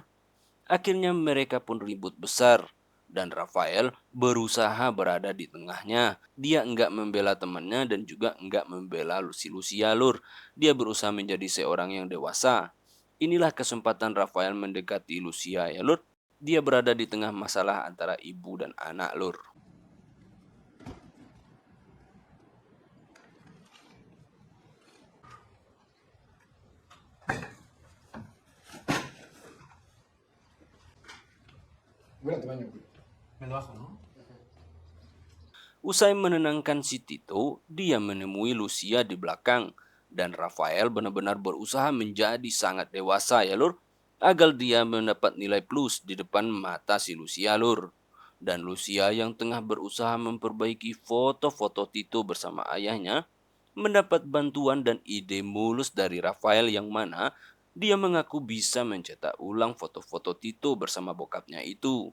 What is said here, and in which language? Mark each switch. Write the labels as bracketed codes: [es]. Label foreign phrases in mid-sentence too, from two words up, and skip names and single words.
[id] Akhirnya mereka pun ribut besar. Dan Rafael berusaha berada di tengahnya. Dia enggak membela temannya dan juga enggak membela Lucia lur. Dia berusaha menjadi seorang yang dewasa. Inilah kesempatan Rafael mendekati Lucia ya lur. Dia berada di tengah masalah antara ibu dan anak lur. [es] Voy a tu baño, güey. Me lo bajo, ¿no? [id] Usai menenangkan si Tito, dia menemui Lucia di belakang. Dan Rafael benar-benar berusaha menjadi sangat dewasa ya lur. Agar dia mendapat nilai plus di depan mata si Lucia lur. Dan Lucia yang tengah berusaha memperbaiki foto-foto Tito bersama ayahnya, mendapat bantuan dan ide mulus dari Rafael yang mana dia mengaku bisa mencetak ulang foto-foto Tito bersama bokapnya itu.